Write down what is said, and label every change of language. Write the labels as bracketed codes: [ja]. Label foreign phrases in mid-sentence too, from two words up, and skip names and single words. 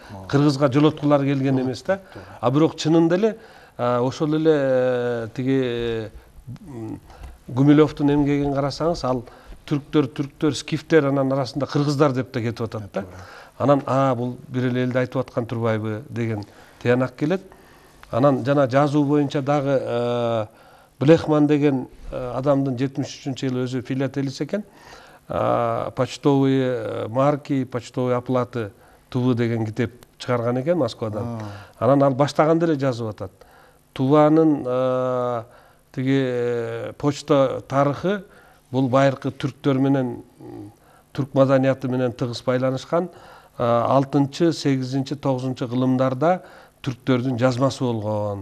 [ky] Кыргызга жолоткулар келген эмес да. А бирок чынында эле ошол эле тиги Гумилевдин эмгегин карасаңыз, ал түрктөр, скифтер анан арасында кыргыздар деп да кетип атат да. Анан бул бир эле элди айтып аткан турбайбы деген тыянак келет. Анан жана жазуу боюнча дагы Блехман деген адамдын 73-жылы өзү филателист экен. Почтовые марки, почтовые оплаты Тувы деген китеп чыгарган экен Москвадан. Анан ал баштаганда эле жазып атат. Туванын тиги почта тарыхы бул байыркы түрктөр менен, түрк маданияты менен тыгыз байланышкан 6-8, 9 кылымдарда түрктөрдүн жазмасы болгон.